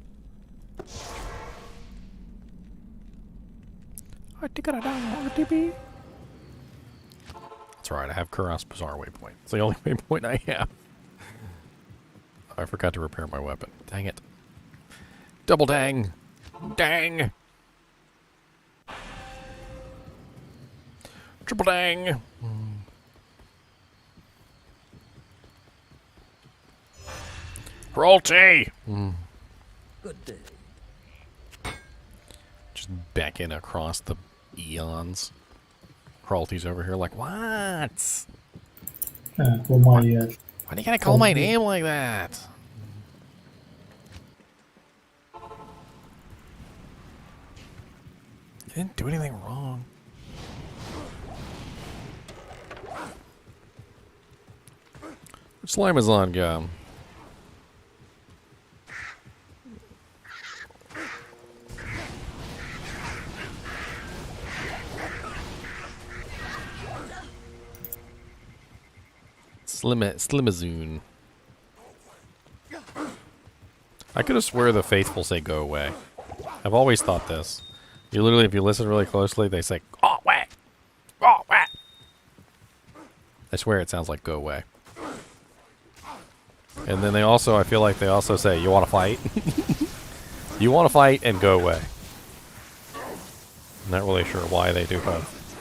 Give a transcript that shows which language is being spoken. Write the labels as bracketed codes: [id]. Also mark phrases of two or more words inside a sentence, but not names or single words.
[en] I think I down TP. That's right, I have Kuras Bazaar waypoint. It's the only waypoint I have. I forgot to repair my weapon. Dang it. Double dang. Dang. Triple dang. Royalty. Good day. Just becking across the eons. Cruelty's over here like, what? For my Why do you gotta call my name like that? You didn't do anything wrong. Which Slimazon gum? Slimazoon. I could have swear the faithful say go away. I've always thought this. You literally, if you listen really closely, they say, go away! Go away! I swear it sounds like go away. And then they also, I feel like they also say, you want to fight? You want to fight and go away. I'm not really sure why they do both.